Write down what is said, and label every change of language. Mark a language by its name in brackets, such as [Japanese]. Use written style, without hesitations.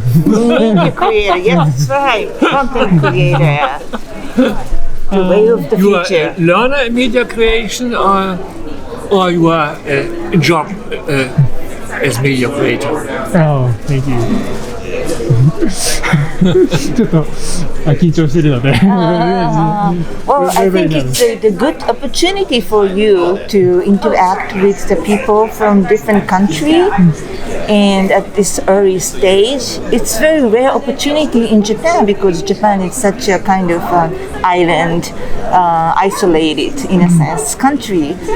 [English] Media creator, yes, that's right. Content creator. The way of the future. You are a learner in media creation, or you are a job as media creator? Oh, thank you. [Japanese] ちょっと緊張してるので。 [English] Well, I think it's a good opportunity for you to interact with the people from different countries. And at this early stage, it's very rare opportunity in Japan because Japan is such a kind of island, isolated in a sense country.